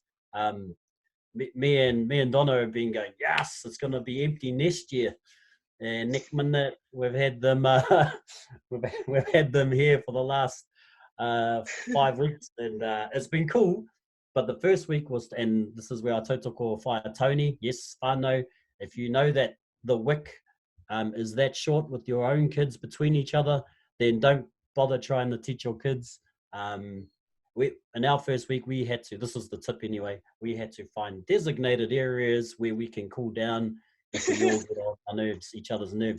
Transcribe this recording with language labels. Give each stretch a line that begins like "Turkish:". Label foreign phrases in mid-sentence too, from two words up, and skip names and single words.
English: Me and Donna have been going, yes, it's going to be empty next year. And next minute we've had them we've had them here for the last 5 weeks, and it's been cool. But the first week was, and this is where I tautoko whaia Toni, yes, whānau, if you know that the wick is that short with your own kids between each other, then don't bother trying to teach your kids. In our first week, we had to, this is the tip anyway, we had to find designated areas where we can cool down if we all get on our nerves, each other's nerves.